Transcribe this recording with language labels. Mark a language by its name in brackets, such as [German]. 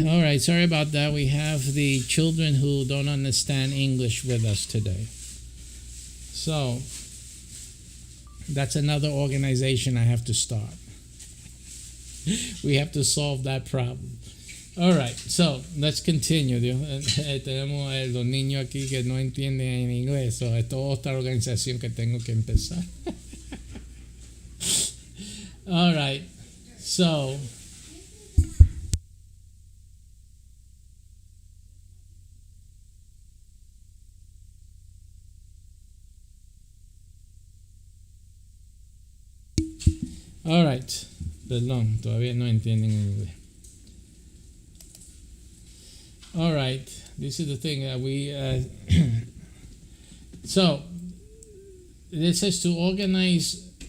[English] right, sorry about that. We have the children who don't understand English with us today. So, that's another organization I have to start. We have to solve that problem. All right, so let's continue. [Spanish] Tenemos a los niños aquí que no entienden en inglés. So, es toda otra organización que tengo que empezar. [English] All right, so... All right, [Spanish] perdón, todavía no entienden inglés. [English] All right, this is the thing that we. So, it says to organize.